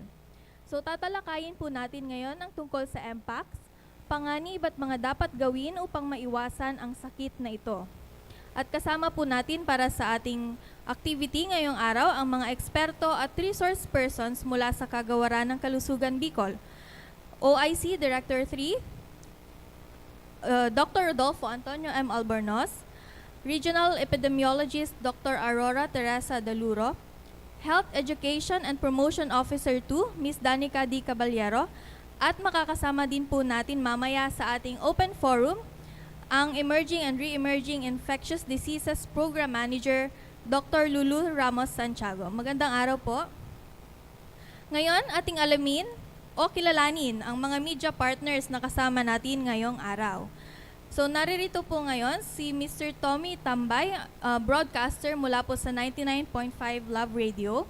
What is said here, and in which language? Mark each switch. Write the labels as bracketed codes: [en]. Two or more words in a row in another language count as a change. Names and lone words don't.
[tl] So tatalakayin po natin ngayon ang tungkol sa MPACS, panganib at mga dapat gawin upang maiwasan ang sakit na ito. At kasama po natin para sa ating activity ngayong araw ang mga eksperto at [en] resource persons [tl] mula sa Kagawaran ng Kalusugan Bicol. OIC Director 3, Dr. Rodolfo Antonio M. Albornoz, [en] Regional Epidemiologist [tl] Dr. Aurora Teresa Daluro, [en] Health Education and Promotion Officer 2, [tl] Ms. Danica D. Caballero, at makakasama din po natin mamaya sa ating [en] open forum [tl] ang Emerging and Re-Emerging Infectious Diseases Program Manager Dr. Lulu Ramos Santiago. Magandang araw po. Ngayon, ating alamin o kilalanin ang mga [en] media partners [tl] na kasama natin ngayong araw. So naririto po ngayon si Mr. Tommy Tambay, broadcaster mula po sa 99.5 Love Radio.